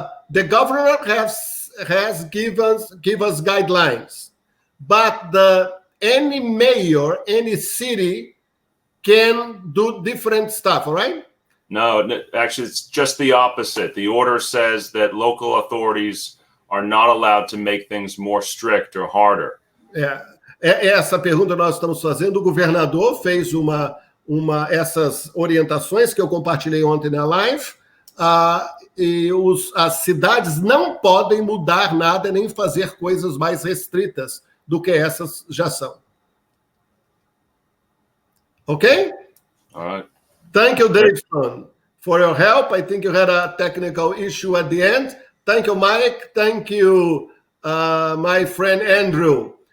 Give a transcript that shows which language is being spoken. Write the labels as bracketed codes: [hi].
[en] The governor has give us guidelines, but any mayor, any city can do different stuff, right? No, actually, it's just the opposite. The order says that local authorities are not allowed to make things more strict or harder. [pt] Essa pergunta nós estamos fazendo. O governador fez essas orientações que eu compartilhei ontem na live. E as cidades não podem mudar nada nem fazer coisas mais restritas do que essas já são. Ok? [en] All right. Thank you, Davidson, for your help. I think you had a technical issue at the end. Thank you, Mike. Thank you, my friend Andrew.